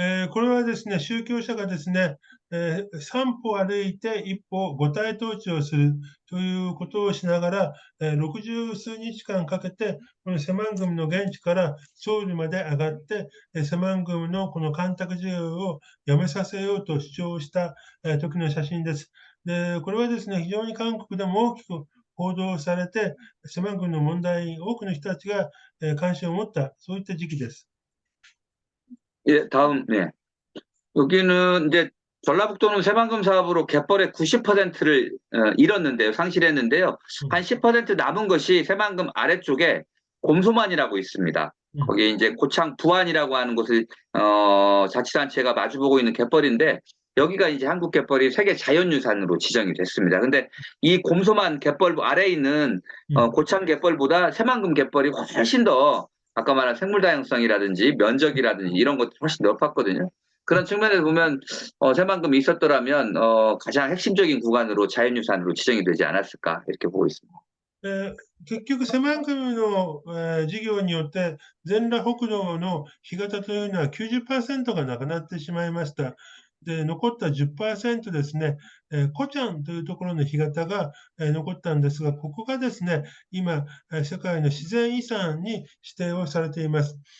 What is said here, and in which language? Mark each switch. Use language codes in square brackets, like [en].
[ja] これはですね、宗教者がですね、3歩歩いて1歩五体統治をするということをしながら、60数日間かけて、このセマングムの現地からソウルまで上がって、セマングムのこの干拓事業をやめさせようと主張した時の写真です。で、これはですね、非常に韓国でも大きく報道されて、セマングムの問題に多くの人たちが関心を持った、そういった時期です。 [ko] 예, 다음, 네. 여기는 이제 전라북도는 새만금 사업으로 갯벌의 90%를 잃었는데요, 상실했는데요. 한 10% 남은 것이 새만금 아래쪽에 곰소만이라고 있습니다. 거기 이제 고창 부안이라고 하는 곳을 자치단체가 마주보고 있는 갯벌인데 여기가 이제 한국 갯벌이 세계 자연유산으로 지정이 됐습니다. 근데 이 곰소만 갯벌 아래에 있는 고창 갯벌보다 새만금 갯벌이 훨씬 더 아까 말한 생물 다양성이라든지 면적이라든지 이런 것들이 훨씬 높았거든요. 그런 측면에서 보면 새만금이 있었더라면 가장 핵심적인 구간으로 자연유산으로 지정이 되지 않았을까 이렇게 보고 있습니다. [ja] 結局、セマングムの事業によって、全裸北道の干潟というのは 90% がなくなってしまいました。で、残った 10% ですね、コチャンというところの干潟が残ったんですが、ここがですね、今、世界の自然遺産に指定をされています。